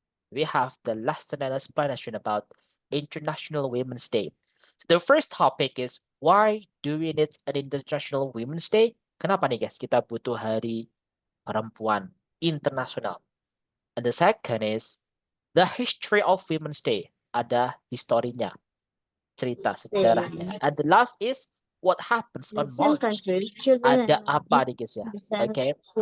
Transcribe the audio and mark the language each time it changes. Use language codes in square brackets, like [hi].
[en] We have the lesson and explanation about International Women's Day. So the first topic is why do we need an International Women's Day? [id] Kenapa nih guys kita butuh hari perempuan internasional? [en] And the second is the history of Women's Day. [id] Ada historinya, cerita sejarahnya. [en] And the last is what happens on March. [id] Ada apa nih guys ya? [en] Okay.